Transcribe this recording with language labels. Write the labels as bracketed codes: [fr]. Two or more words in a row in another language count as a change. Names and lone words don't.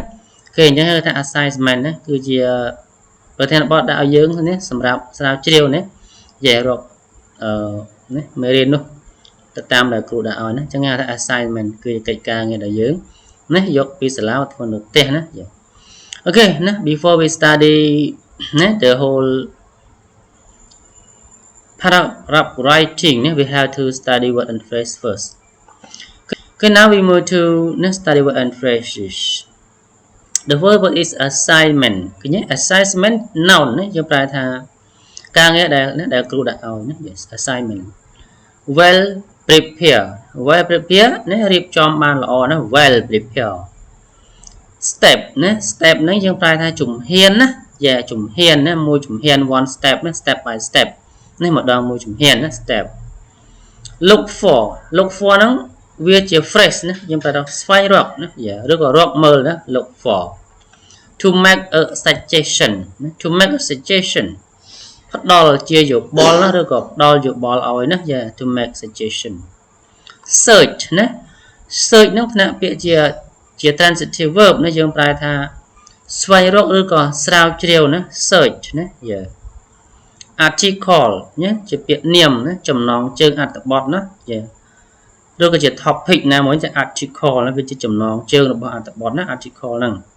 [km] គេអញ្ចឹងហៅថា assessment ណាគឺជាប្រធានបទដាក់ឲ្យយើងនេះសម្រាប់ស្រាវជ្រាវណានិយាយរកនេះមេរៀននោះទៅតាមដែលគ្រូដាក់ឲ្យណាអញ្ចឹងហៅថា assignment គឺជាកិច្ចការងារដែលយើងណាយកពីសាលាមកធ្វើនៅផ្ទះណាអូខេណា [en] before we study [km] ណា [en] the whole paragraph writing [km] ណា [en] we have to study word and phrase first. Okay, now we move to study word and phrases. The first word is assignment [km] ឃើញទេ [en] assignment noun [km] ណាយើងប្រើថាការងារដែលគ្រូដាក់ឲ្យណា [en] yes assignment well prepare [km] ណារៀបចំបានល្អណា [en] well prepare step [km] ណា step ហ្នឹងយើងប្រើថា ជំហានណាជំហានណាមួយជំហាន [en] one step [km] ណា [en] step by step [km] នេះម្ដងមួយជំហានណា step look for ហ្នឹងវាជា phrase ណាយើងប្រើថាស្វែងរកណាឬក៏រកមើលណា [en] look for to make a suggestion [km] ណា [en] to make a suggestion [km] ផ្ដល់ជាយោបល់ណាឬក៏ផ្ដល់យោបល់ឲ្យណា [en] to make suggestion search [km] ណា search ហ្នឹងថ្នាក់ពាក្យជា [en] transitive verb [km] ណាយើងប្រើថាស្វែងរកឬក៏ស្រាវជ្រាវណា search ណា article ណាជាពាក្យនាមណាចំណងជើងអត្ថបទណាឬក៏ជា topic ណាមួយជា article ណាវាជាចំណងជើងរបស់អត្ថបទណា article ហ្នឹង